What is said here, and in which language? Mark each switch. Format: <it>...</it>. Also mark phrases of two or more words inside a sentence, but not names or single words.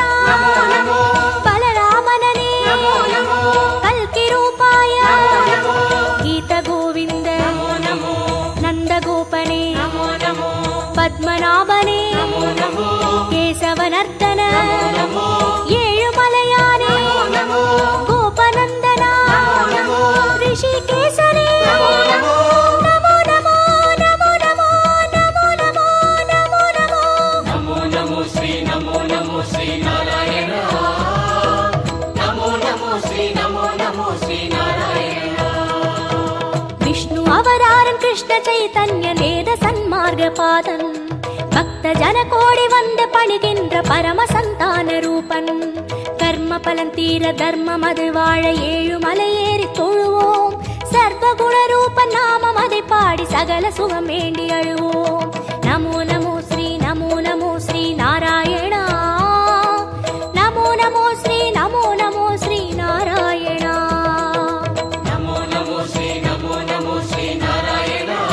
<sa>नमो नमो</sa> <ta>बलरामनने</ta> <sa>नमो नमो कल्कि रूपाय नमो गीत गोविंद नमो नमो</sa> <ta>नंद गोपने</ta> <sa>नमो नमो</sa> <ta>पद्मनाभने</ta> <sa>नमो नमो</sa> <ta>केशवनर्दन</ta> <sa>नमो</sa> <ta>ஏழு மலையானே</ta> <sa>नमो</sa> <ta>கோபநந்தனா</ta> <sa>नमो</sa> <ta>ரிஷிகேசனே</ta> <sa>नमो नमो नमो नमो नमो नमो नमो नमो नमो नमो. नमो नमो श्री नारायण। नमो नमो श्री नारायण।</sa> <ta>விஷ்ணு அவதாரன் கிருஷ்ண சைதன்ய வேத சன்மார்க்க பாதன் பக்த ஜன கோடி வந்து பணிகின்ற பரம சந்தான ரூபன். கர்ம பலன் தீர தர்மம் அது வாழ ஏழு மலை ஏறி தொழுவோம். சர்வகுண ரூபன் நாமம் அதை பாடி சகல சுகம் வேண்டி அழுவோம்.</ta> <sa>नमो नमो श्री नारायणा. नमो नमो श्री नारायणा. नमो नमो श्री नारायण।</sa>